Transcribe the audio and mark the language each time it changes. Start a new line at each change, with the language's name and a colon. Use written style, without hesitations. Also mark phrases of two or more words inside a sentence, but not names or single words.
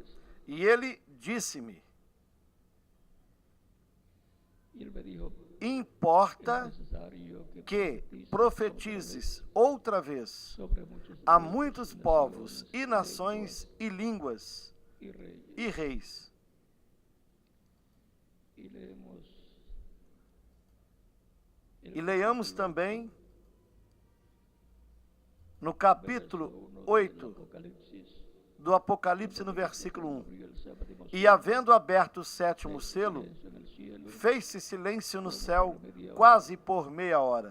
Portuguese: E ele disse-me:
Spanish: Y él me dijo,
Portuguese: importa
Spanish: es necesario que profetices
Portuguese: profetizes outra vez
Spanish: sobre muchos
Portuguese: a
Spanish: pueblos
Portuguese: muitos
Spanish: y
Portuguese: povos
Spanish: naciones,
Portuguese: e nações e línguas
Spanish: y reyes.
Portuguese: e reis.
Spanish: Y leemos
Portuguese: E leiamos também no capítulo 8 do Apocalipse, no versículo 1. E havendo aberto o sétimo selo, fez-se silêncio no céu quase por meia hora.